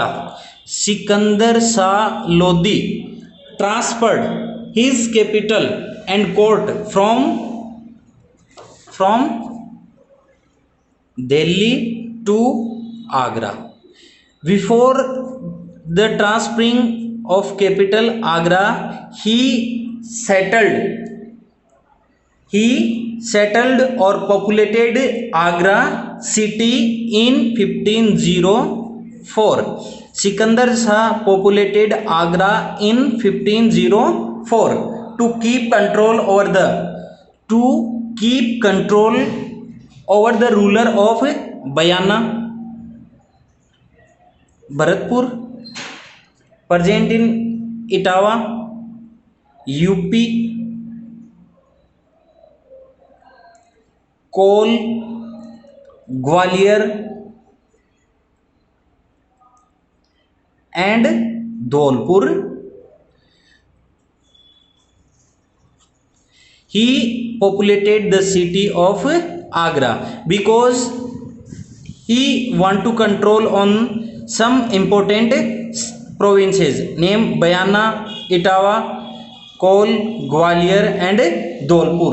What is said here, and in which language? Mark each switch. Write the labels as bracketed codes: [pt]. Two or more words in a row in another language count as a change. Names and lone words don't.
[en] Sikandar Shah Lodi transferred his capital and court from Delhi to Agra. Before the transferring of capital Agra, he settled or populated Agra city in 1504. सिकंदर शाह populated Agra in 1504 to keep control over the ruler of बयाना, भरतपुर, present in इटावा, यूपी, कोल, ग्वालियर एंड धौलपुर. He populated the city of Agra because he want to control on some important provinces named Bayana, Etawah, Kol, Gwalior and Dholpur.